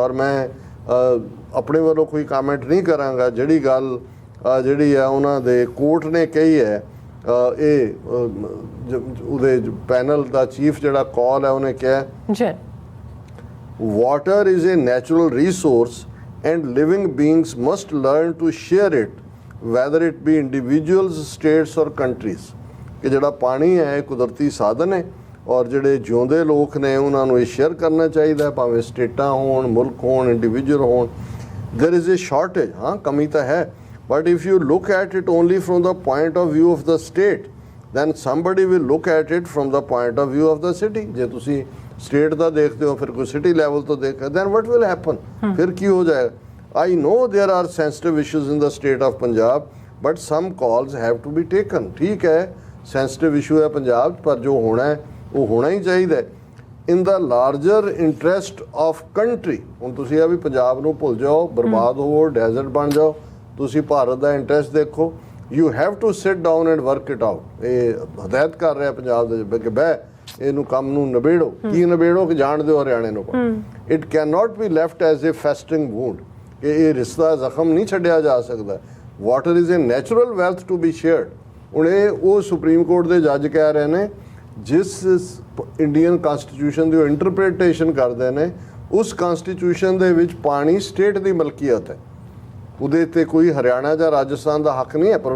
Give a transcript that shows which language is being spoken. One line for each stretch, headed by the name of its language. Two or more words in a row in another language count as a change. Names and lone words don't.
Punjabi: ਔਰ ਮੈਂ ਆਪਣੇ ਵੱਲੋਂ ਕੋਈ ਕਮੈਂਟ ਨਹੀਂ ਕਰਾਂਗਾ, ਜਿਹੜੀ ਗੱਲ ਜਿਹੜੀ ਹੈ ਉਹਨਾਂ ਦੇ ਕੋਰਟ ਨੇ ਕਹੀ ਹੈ, ਇਹ ਉਹਦੇ ਪੈਨਲ ਦਾ ਚੀਫ ਜਿਹੜਾ ਕੌਲ ਹੈ ਉਹਨੇ ਕਿਹਾ
English: water is a natural resource and living beings must learn to share it, whether it be individuals, states or countries।
Punjabi: ਕਿ ਜਿਹੜਾ ਪਾਣੀ ਹੈ ਇਹ ਕੁਦਰਤੀ ਸਾਧਨ ਹੈ ਔਰ ਜਿਹੜੇ ਜਿਉਂਦੇ ਲੋਕ ਨੇ ਉਹਨਾਂ ਨੂੰ ਇਹ ਸ਼ੇਅਰ ਕਰਨਾ ਚਾਹੀਦਾ, ਭਾਵੇਂ ਸਟੇਟਾਂ ਹੋਣ, ਮੁਲਕ ਹੋਣ, ਇੰਡੀਵਿਜੂਅਲ ਹੋਣ।
English: there is a shortage,
Punjabi: ਹਾਂ ਕਮੀ ਤਾਂ ਹੈ,
English: but if you look at it only from the point of view of the state, then somebody will look at it from the point of view of the city।
Punjabi: ਜੇ ਤੁਸੀਂ ਸਟੇਟ ਦਾ ਦੇਖਦੇ ਹੋ ਫਿਰ ਕੋਈ ਸਿਟੀ ਲੈਵਲ ਤੋਂ ਦੇਖਦੇ,
English: then what will happen?
Punjabi: ਫਿਰ ਕੀ ਹੋ ਜਾਏਗਾ?
English: I know there are sensitive issues in the state of Punjab, but some calls have to be taken।
Punjabi: ਠੀਕ ਹੈ
English: sensitive issue
Punjabi: ਹੈ ਪੰਜਾਬ, ਪਰ ਜੋ ਹੋਣਾ ਹੈ ਉਹ ਹੋਣਾ ਹੀ ਚਾਹੀਦਾ
English: in the larger interest of country।
Punjabi: ਹੁਣ ਤੁਸੀਂ ਆ ਵੀ ਪੰਜਾਬ ਨੂੰ ਭੁੱਲ ਜਾਓ, ਬਰਬਾਦ ਹੋਵੋ, ਡੈਜ਼ਰਟ ਬਣ ਜਾਓ, ਤੁਸੀਂ ਭਾਰਤ ਦਾ ਇੰਟਰਸਟ ਦੇਖੋ।
English: You have to sit down and work it out।
Punjabi: ਇਹ ਹਦਾਇਤ ਕਰ ਰਿਹਾ ਪੰਜਾਬ ਦੇ ਕਿ ਬਹਿ ਇਹਨੂੰ ਕੰਮ ਨੂੰ ਨਿਬੇੜੋ। ਕੀ ਨਿਬੇੜੋ ਕਿ ਜਾਣ ਦਿਓ ਹਰਿਆਣੇ ਨੂੰ।
English: it can not be left as a festering wound,
Punjabi: ਕਿ ਇਹ ਰਿਸ਼ਤਾ ਜ਼ਖਮ ਨਹੀਂ ਛੱਡਿਆ ਜਾ ਸਕਦਾ।
English: water is a natural wealth to be shared.
Punjabi: ਹੁਣ ਇਹ ਉਹ ਸੁਪਰੀਮ ਕੋਰਟ ਦੇ ਜੱਜ ਕਹਿ ਰਹੇ ਨੇ ਜਿਸ
English: Indian constitution
Punjabi: ਦੀ ਉਹ ਇੰਟਰਪ੍ਰੀਟੇਸ਼ਨ ਕਰਦੇ ਨੇ, ਉਸ ਕਨਸਟੀਟਿਊਸ਼ਨ ਦੇ ਵਿੱਚ ਪਾਣੀ ਸਟੇਟ ਦੀ ਮਲਕੀਅਤ ਹੈ, ਉਹਦੇ ਤੇ ਕੋਈ ਹਰਿਆਣਾ ਜਾਂ ਰਾਜਸਥਾਨ ਦਾ ਹੱਕ ਨਹੀਂ ਹੈ।